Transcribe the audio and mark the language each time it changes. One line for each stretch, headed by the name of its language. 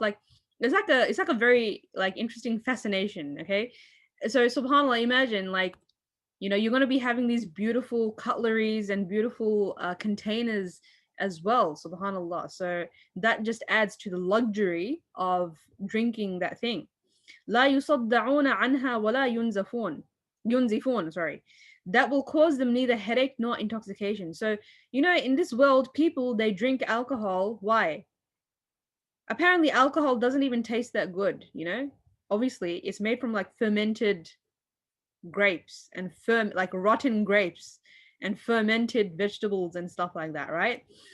English: Like it's like a very like interesting fascination, okay? So subhanallah, imagine like, you know, you're going to be having these beautiful cutleries and beautiful containers as well, subhanallah. So that just adds to the luxury of drinking that thing.
Arabic: لا يصدعون عنها ولا ينزفون,
English: sorry. That will cause them neither headache nor intoxication. So, in this world, people, they drink alcohol. Why? Apparently alcohol doesn't even taste that good. Obviously it's made from like fermented grapes and like rotten grapes and fermented vegetables and stuff like that, right?